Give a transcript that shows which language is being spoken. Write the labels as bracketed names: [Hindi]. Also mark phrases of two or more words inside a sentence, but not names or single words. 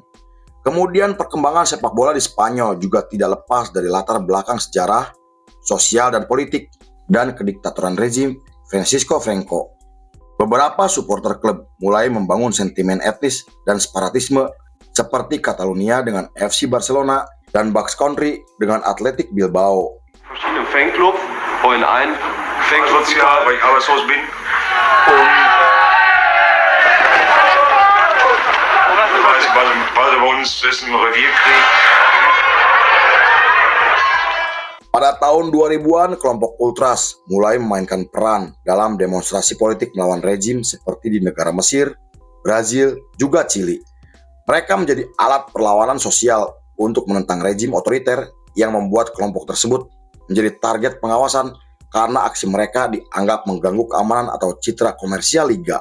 [Indonesian] Kemudian perkembangan sepak bola di Spanyol juga tidak lepas dari latar belakang sejarah, sosial dan politik, dan kediktatoran rezim Francisco Franco. Beberapa supporter klub mulai membangun sentimen etnis dan separatisme seperti Catalonia dengan FC Barcelona dan Basque Country dengan Athletic Bilbao. [German] Verschiedene Fanclubs und ein Fanclub, weil ich arbeitslos bin. Weil bei uns ist ein Revierkrieg. [Indonesian] Pada tahun 2000-an, kelompok ultras mulai memainkan peran dalam demonstrasi politik melawan rezim seperti di negara Mesir, Brazil, juga Chili. Mereka menjadi alat perlawanan sosial untuk menentang rezim otoriter yang membuat kelompok tersebut menjadi target pengawasan karena aksi mereka dianggap mengganggu keamanan atau citra komersial liga.